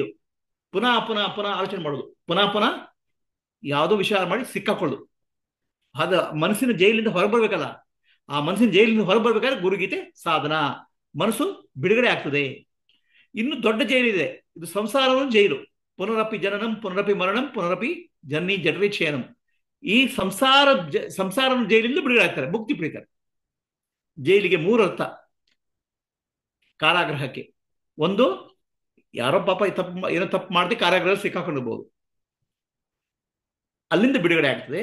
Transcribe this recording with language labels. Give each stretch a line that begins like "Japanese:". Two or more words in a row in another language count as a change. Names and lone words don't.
Kannada: ಪುನಃ ಪುನಃ ಪುನಃ ಆಲೋಚನೆ ಮಾಡೋದು, ಪುನಃ ಪುನಃ ಯಾವುದೋ ವಿಚಾರ ಮಾಡಿ ಸಿಕ್ಕಾಕೊಳ್ಳೋದು. ಅದ ಮನಸ್ಸಿನ ಜೈಲಿಂದ ಹೊರಬರ್ಬೇಕಲ್ಲ. ಆ ಮನಸ್ಸಿನ ಜೈಲಿಂದ ಹೊರಬರ್ಬೇಕಾದ್ರೆ ಗುರುಗೀತೆ ಸಾಧನ. ಮನಸ್ಸು ಬಿಡುಗಡೆ ಆಗ್ತದೆ. ಇನ್ನು ದೊಡ್ಡ ಜೈಲಿದೆ, ಇದು ಸಂಸಾರವನ್ನು ಜೈಲು.
Sanskrit: ಪುನರಪಿ ಜನನಂ ಪುನರಪಿ ಮರಣಂ ಪುನರಪಿ ಜನನಿ ಜಠರೇ ಕ್ಷಯನಂ.
Kannada: ಈ ಸಂಸಾರ ಜೈಲಿಂದ ಬಿಡುಗಡೆ ಆಗ್ತಾರೆ, ಮುಕ್ತಿ ಪಡಿತಾರೆ. ಜೈಲಿಗೆ 3 ಅರ್ಥ ಕಾರಾಗೃಹಕ್ಕೆ. ಒಂದು, ಯಾರೋ ಪಾಪ ಏನೋ ತಪ್ಪು ಮಾಡದೆ ಕಾರಾಗೃಹ ಸಿಕ್ಕಾಕೊಂಡಿರ್ಬೋದು, ಅಲ್ಲಿಂದ ಬಿಡುಗಡೆ ಆಗ್ತದೆ.